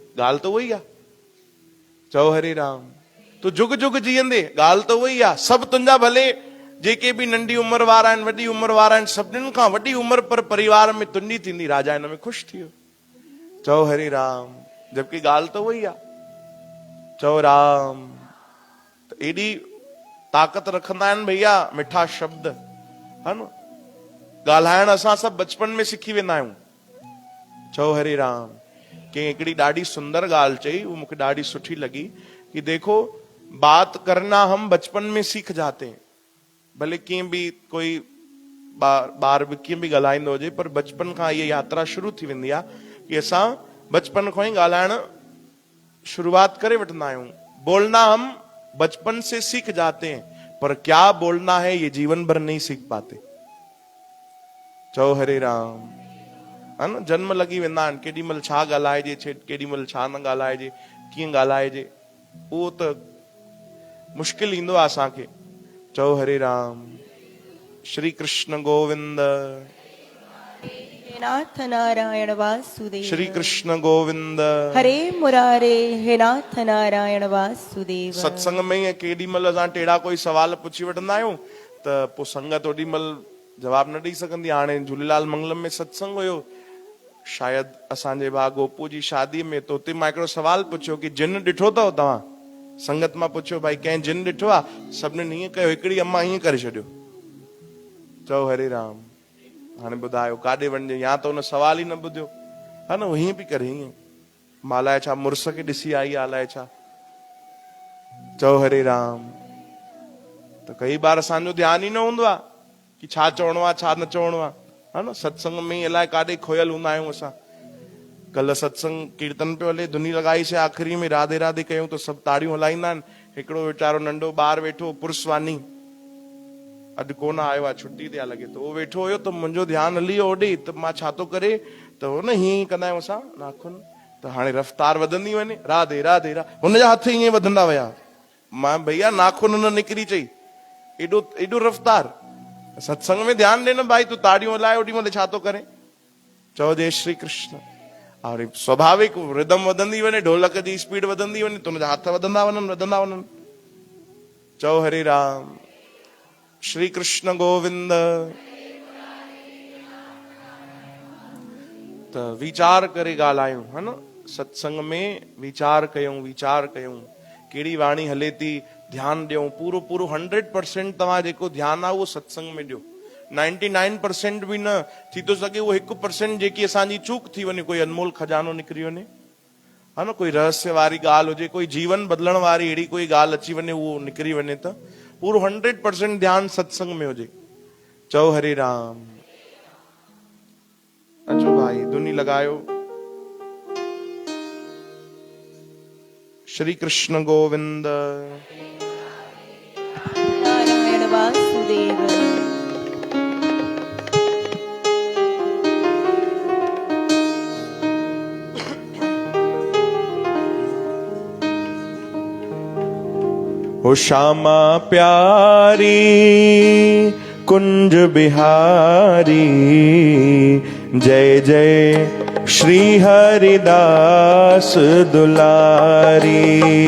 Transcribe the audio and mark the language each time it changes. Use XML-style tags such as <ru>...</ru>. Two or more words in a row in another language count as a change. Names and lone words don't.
<sd>ॻाल्हि त उहो ई आहे। चओ हरे राम। तूं जुग जुग जीअंदे, ॻाल्हि त उहो ई आहे। सभु तुंहिंजा भले जेके बि नंढी उमिरि वारा आहिनि, वॾी उमिरि वारा आहिनि, सभिनीनि खां वॾी उमिरि पर परिवार में तुंहिंजी थींदी। राजा हिन में ख़ुशि थी वियो। चओ हरे राम। जबकि ॻाल्हि त उहो ई आहे। चओ राम। त एॾी ताक़त रखंदा आहिनि भैया मिठा शब्द, है न? ॻाल्हाइण असां सभु बचपन में सिखी वेंदा आहियूं। चओ हरे राम। कंहिं हिकिड़ी ॾाढी सुंदर ॻाल्हि चई, उहा मूंखे ॾाढी सुठी लॻी कि</sd> <hi>देखो बात करना हम बचपन में सीख जाते हैं।</hi> <sd>भले कीअं बि कोई ॿार बि कीअं बि ॻाल्हाईंदो हुजे, पर बचपन खां इहा यात्रा शुरू थी वेंदी आहे कि असां बचपन खां ई ॻाल्हाइण शुरूआत करे वठंदा आहियूं।</sd> <hi>बोलना हम बचपन से सीख जाते हैं, पर क्या बोलना है ये जीवन भर नहीं सीख पाते।</hi> <sd>चओ हरे राम। है न? जन्म लॻी वेंदा आहिनि, केॾी महिल छा ॻाल्हाइजे, केॾी महिल छा न ॻाल्हाइजे, कीअं ॻाल्हाइजे, उहो त मुश्किल ईंदो आहे असांखे। चओ हरे राम। श्री कृष्ण गोविंद। हे नाथ नारायण वासुदेव। श्री कृष्ण गोविंद। हरे मुरारे हे नाथ नारायण वासुदेव। सत्संग में ईअं केॾी महिल असां टेढ़ा कोई सवाल पुछी वठंदा आहियूं त पोइ संगत ओॾी महिल जवाब न ॾेई सघंदी। हाणे झूलेलाल मंगलम में सत्संग हुयो, शायदि असांजे भाउ गोपू जी शादीअ में, तो उते मां हिकिड़ो सवाल पुछियो कि जिन ॾिठो अथव तव्हां? संगत मां पुछियो भाई कंहिं जिन ॾिठो आहे? सभिनीनि हीअं कयो, हिकिड़ी अम्मा हीअं करे छॾियो। चओ हरे राम। हाणे ॿुधायो काॾे वञे? या त हुन सवाल ई न ॿुधियो, है न? हीअं पई करे, हीअं मां अलाए छा मुड़ुस खे ॾिसी आई आहे, अलाए छा। चओ हरे राम। त कई बार असांजो ध्यानु ई न हूंदो आहे कि छा चवणो आहे छा न चवणो आहे, है न? सत्संग में अलाए काॾे खोयल हूंदा आहियूं असां। कल्ह सत्संग कीर्तन पियो हले, धुनी लॻाईसीं, आख़िरी में राधे राधे कयूं त सभु ताड़ियूं हलाईंदा आहिनि। हिकिड़ो वीचारो नंढो ॿार वेठो, पुरुषवानी, अॼु कोन आयो आहे, छुटी ते लॻे थो, उहो वेठो हुयो त मुंहिंजो ध्यानु हली वियो होॾे, त मां छा थो करे, त हो न हीअं ई कंदा आहियूं असां नाखून, त हाणे रफ़्तार वधंदी वञे, राधे राधे हुनजा हथ ईअं वधंदा विया, मां भैया नाखून न निकिरी चई एडो एडो रफ्तार सत्संग में ध्यान ॾे न भाई, तू ताड़ियूं हलाए ओॾी महिल छा थो करे। चओ जय श्री कृष्ण। और स्वाभाविक रिदम वधंदी वञे, ढोलक जी स्पीड वधंदी वञे, तुंहिंजा हथ वधंदा वञनि। चओ हरे राम, श्री कृष्ण गोविंद। त वीचार करे ॻाल्हायूं, है न, सत्संग में वीचार कयूं कहिड़ी वाणी हले थी, ध्यान ॾियूं पूरो 100% तव्हां जेको ध्यानु आहे उहो सत्संग में ॾियो। 99% बि न थी थो सघे उहो 1% जेकी असांजी चूक थी वञे, कोई अनमोल खजानो निकिरी वञे, है न, कोई रहस्य वारी ॻाल्हि हुजे, कोई जीवन बदिलण वारी अहिड़ी कोई ॻाल्हि अची वञे, उहो निकिरी वञे त पूरो 100% ध्यानु सत्संग में हुजे। चओ हरे राम। अचो भाई धुनी लगायो। श्री कृष्ण गोविंद। नारायण वासुदेव।</sd> <hi>हो श्यामा प्यारी कुंज बिहारी, जय जय श्री हरिदास दुलारी।</hi>